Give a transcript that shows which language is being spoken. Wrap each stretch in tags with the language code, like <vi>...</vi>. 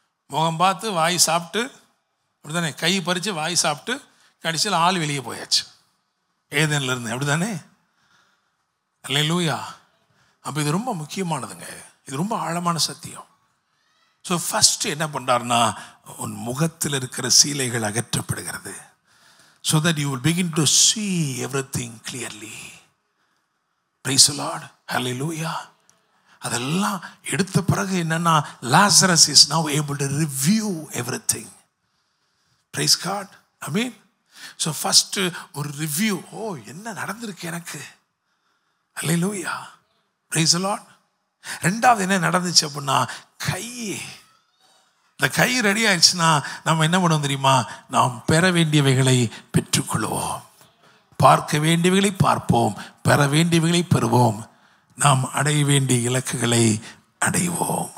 <ta>முகம் பார்த்து வாய் சாப்பிட்டு, அப்படித்தானே? கை பறித்து வாய் சாப்பிட்டு கடைசியில் ஆள் வெளியே போயாச்சு ஏதேன்ல இருந்து, அப்படித்தானே? அல்லேலூயா. அப்போ இது ரொம்ப முக்கியமானதுங்க. இது ரொம்ப ஆழமான சத்தியம்.</ta> <en>so first</en> <ta>என்ன பண்ணுறாருன்னா, உன் முகத்தில் இருக்கிற சீலைகள் அகற்றப்படுகிறது.</ta> <en>so that you will begin to see everything clearly. Praise the Lord. Hallelujah.</en> <ta>அதெல்லாம் எடுத்த பிறகு என்னன்னா,</ta> <en>Lazarus is now able to review everything. Praise God. I mean, so first ஒரு review. ஓ,</en> <ta>என்ன நடந்திருக்கு எனக்கு?</ta> <en>Hallelujah. Praise the Lord.</en> <ta>ரெண்டாவது என்ன நடந்துச்சு அப்படின்னா, கை. இந்த கை ரெடி ஆயிடுச்சுன்னா நம்ம என்ன பண்ணுவோம் தெரியுமா? நாம் பெற வேண்டியவைகளை பெற்றுக்கொள்வோம், பார்க்க வேண்டியவைகளை பார்ப்போம், பெற வேண்டியவைகளை பெறுவோம், நாம் அடைய வேண்டிய இலக்குகளை அடைவோம்.</ta>